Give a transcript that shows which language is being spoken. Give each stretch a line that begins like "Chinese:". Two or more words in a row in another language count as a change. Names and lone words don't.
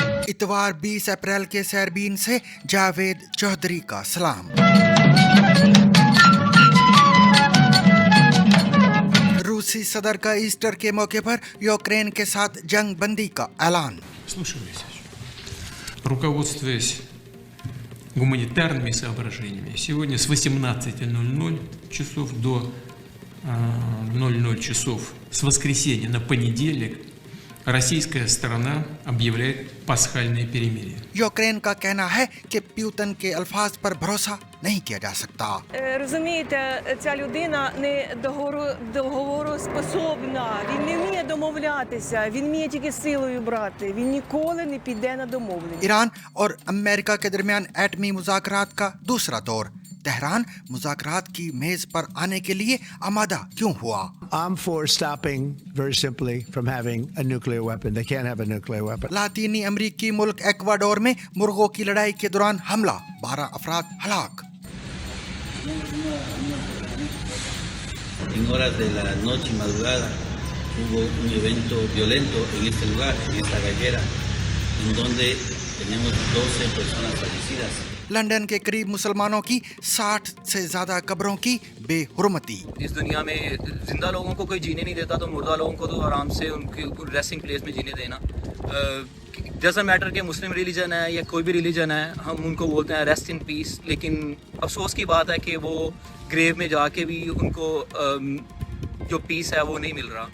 Urdu: اتوار 20 اپریل کے سیربین سے جاوید چودھری کا سلام۔ روسی صدر کا ایسٹر کے موقع پر یوکرین کے ساتھ جنگ بندی کا اعلان۔
Russian: Руководствуясь гуманитарными соображениями, сегодня с 18:00 часов до 00 часов с воскресенья на понедельник российская сторона объявляет пасхальное перемирие.
Urdu: یوکرین کا کہنا ہے کہ پیوتن کے الفاظ پر بھروسہ نہیں کیا جا سکتا۔
Ukrainian: Розумієте, ця людина не договороспособна, він не вміє домовлятися, він вміє тільки силою брати, він ніколи не піде на домовлення.
Urdu: ایران اور امریکہ کے درمیان ایٹمی مذاکرات کا دوسرا دور۔ تہران مذاکرات کی میز پر آنے کے لیے آمادہ کیوں ہوا؟
English: I'm for stopping, very simply, from having a nuclear weapon. They can't have a nuclear weapon.
Urdu: لاطینی امریکی ملک ایکواڈور میں مرغوں کی لڑائی کے دوران حملہ، 12 افراد ہلاک۔
Spanish: En horas de la noche y madrugada hubo un evento violento en este lugar, en esta gallera, en donde tenemos 12 personas fallecidas.
Urdu: لندن کے قریب مسلمانوں کی 60 سے زیادہ قبروں کی بے حرمتی۔ اس دنیا میں زندہ لوگوں کو کوئی جینے نہیں دیتا، تو مردہ لوگوں کو تو آرام سے ان کی
English: resting place
Urdu: میں جینے دینا۔
English: doesn't matter
Urdu: کہ
English: Muslim religion
Urdu: ہے یا کوئی بھی ریلیجن ہے، ہم ان کو بولتے ہیں
English: rest in peace,
Urdu: لیکن افسوس کی بات ہے کہ وہ گریو میں جا کے بھی ان کو جو پیس ہے وہ نہیں مل رہا۔